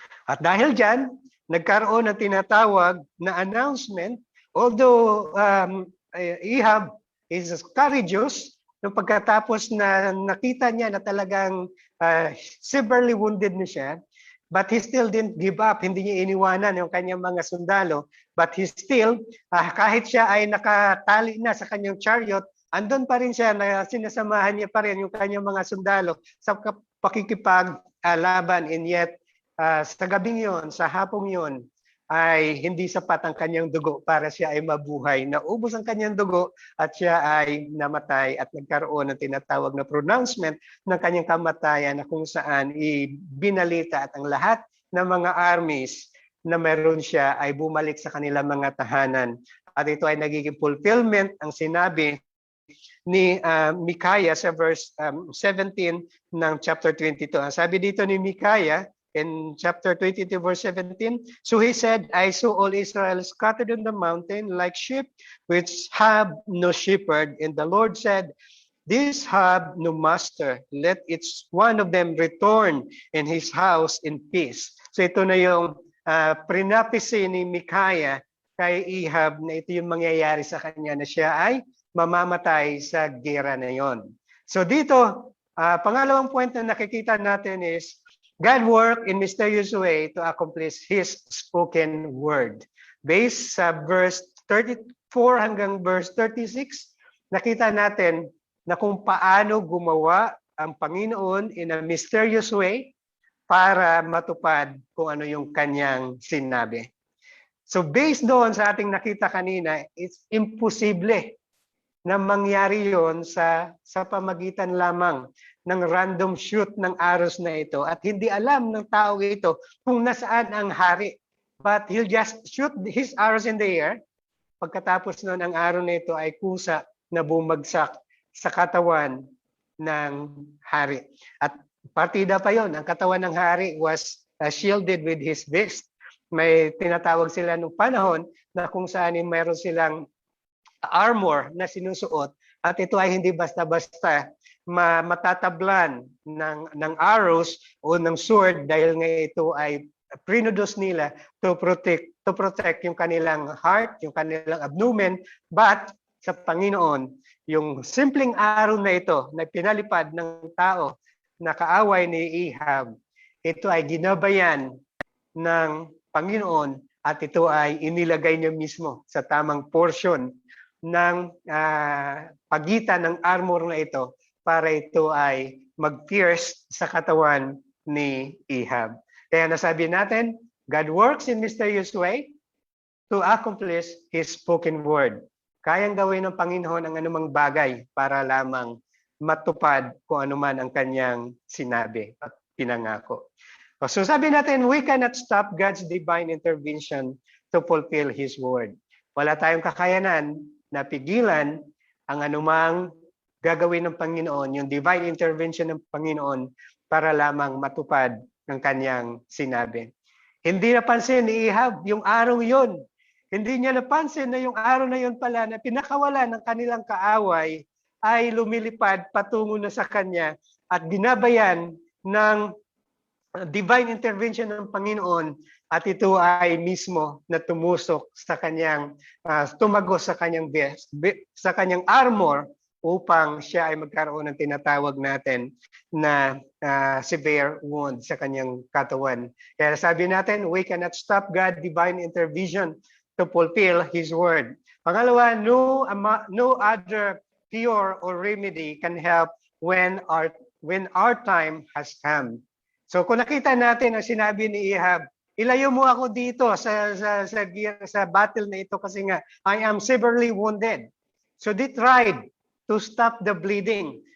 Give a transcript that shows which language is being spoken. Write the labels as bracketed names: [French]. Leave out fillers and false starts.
[Filipino] At dahil dyan, nagkaroon ng tinatawag na announcement, [English] although Ahab is courageous, [Filipino] nung pagkatapos na nakita niya na talagang severely wounded na siya, [English] but he still didn't give up. [Filipino] Hindi niya iniwanan yung kanyang mga sundalo, [English] but he still, [Filipino] kahit siya ay nakatali na sa kanyang chariot, andun pa rin siya na sinasamahan niya pa rin yung kanyang mga sundalo sa pakikipaglaban. And yet, sa gabing yon, sa hapong yon, ay hindi sapat ang kanyang dugo para siya ay mabuhay. Naubos ang kanyang dugo at siya ay namatay at nagkaroon ng tinatawag na pronouncement ng kanyang kamatayan na kung saan ibinalita at ang lahat ng mga armies na meron siya ay bumalik sa kanilang mga tahanan. At ito ay nagiging fulfillment ang sinabi ni Micaiah sa verse 17 ng chapter 22. Ang sabi dito ni Micaiah, [English] in chapter 22, verse 17, so he said, "I saw all Israel scattered on the mountain like sheep which have no shepherd. And the Lord said, these have no master. Let each one of them return in his house in peace." [Filipino] So ito na yung prinapisi ni Micaiah kay Ahab na ito yung mangyayari sa kanya na siya ay mamamatay sa gera na yon. So dito, pangalawang point na nakikita natin [English] is God worked in mysterious way to accomplish His spoken word. [Filipino] Based sa verse 34 hanggang verse 36, nakita natin na kung paano gumawa ang Panginoon [English] in a mysterious way [Filipino] para matupad kung ano yung kanyang sinabi. So based doon sa ating nakita kanina, it's imposible na mangyari yon sa pamagitan lamang ng random shoot ng arrows na ito at hindi alam ng tao ito kung nasaan ang hari. [English] But he'll just shoot his arrows in the air. [Filipino] Pagkatapos noon, ang arrow na ito ay kusa na bumagsak sa katawan ng hari. At partida pa yon, ang katawan ng hari [English] was shielded with his vest. [Filipino] May tinatawag sila nung panahon na kung saan mayroon silang armor na sinusuot at ito ay hindi basta-basta matatablan ng arrows o ng sword dahil nga ito ay prinudos nila [English] to protect [Filipino] yung kanilang heart, yung kanilang abdomen, but sa Panginoon, yung simpleng arrow na ito na pinalipad ng tao na kaaway ni Ahab, ito ay ginabayan ng Panginoon at ito ay inilagay niya mismo sa tamang portion ng pagitan ng armor na ito para ito ay mag-pierce sa katawan ni Ahab. Kaya nasabi natin, [English] God works in mysterious way to accomplish His spoken word. [Filipino] Kayang gawin ng Panginoon ang anumang bagay para lamang matupad kung anuman ang kanyang sinabi at pinangako. So sabi natin, [English] we cannot stop God's divine intervention to fulfill His word. [Filipino] Wala tayong kakayanan na pigilan ang anumang gagawin ng Panginoon, yung divine intervention ng Panginoon para lamang matupad ng kanyang sinabi. Hindi napansin ni Ahab yung araw yon. Hindi niya napansin na yung araw na yon pala na pinakawala ng kanilang kaaway ay lumilipad patungo na sa kanya at binabayan ng divine intervention ng Panginoon at ito ay mismo na tumusok sa kanyang tumagos sa kanyang vest, sa kanyang armor upang siya ay magkaroon ng tinatawag natin na severe wound sa kanyang katawan. Kaya sabi natin, [English] we cannot stop God divine intervention to fulfill His word. Pangalawa, no other cure or remedy can help when our time has come. [Filipino] So kung nakita natin ang sinabi ni Ahab, ilayo mo ako dito sa battle na ito kasi nga [English] I am severely wounded. So they tried to stop the bleeding.